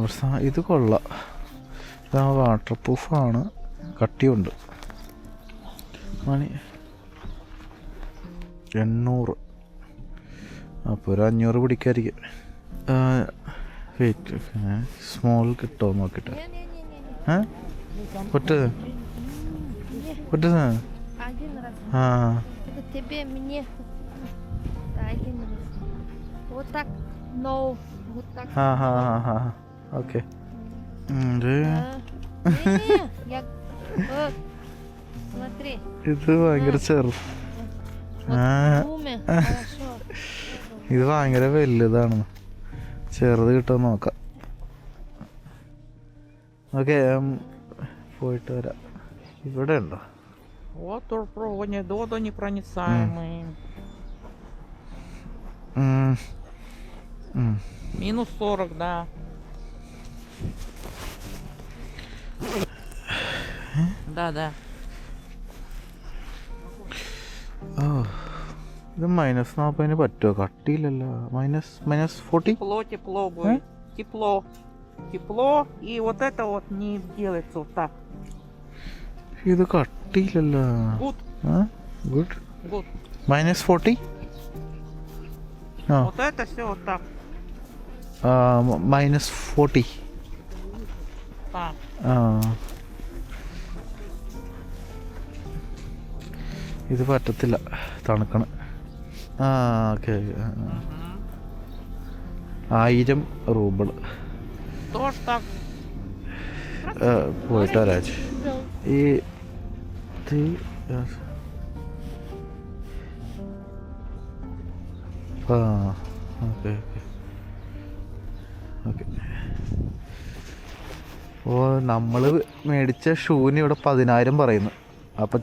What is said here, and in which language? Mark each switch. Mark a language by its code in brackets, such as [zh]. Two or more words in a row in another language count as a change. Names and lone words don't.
[ml] ഇത് കൊള്ളാം. ഇത് വാട്ടർ പ്രൂഫാണ്, കട്ടിയുണ്ട്. 800. അപ്പോൾ ഒരു 500 പിടിക്കാതിരിക്കും. [en] wait, small [ml] കിട്ടുമോ നോക്കിയിട്ട്. പറ്റത് [ru] Один раз. Это тебе, мне. Да, один раз. Вот так. No. Вот так. [ml] ഓക്കെ. [ru] Я... Смотри. [ml] ഇത് ഭയങ്കര ചെറുത്. [ru] Хорошо. [ml] ഇത് ഭയങ്കര വലുതാണ്. ചെറുത് കിട്ടുമോ നോക്കാം. ഓക്കെ, പോയിട്ട് വരാം. ഇവിടെ ഉണ്ടോ? [ru] Waterprovod, водонепроницаемый. -40, да. Да. [ml] ഇത് -40 പറ്റുമോ? കട്ടിയില്ലല്ലോ. [ru] -40. Тепло будет. Тепло. И вот это вот не делается вот так. [ml] ഇത് കട്ടിയില്ലല്ലോ. ഗുഡ്. -40. [ru] Вот это все вот так. -40. [ml] ഇത് പറ്റത്തില്ല, തണുക്കണം. ഓക്കെ. 1000 റൂബിൾ. [ru] Тоже так. [ml] പോയിട്ട് വരാച്ച്. ഓക്കെ. നമ്മൾ മേടിച്ച ഷൂവിന് ഇവിടെ 10,000 പറയുന്നു.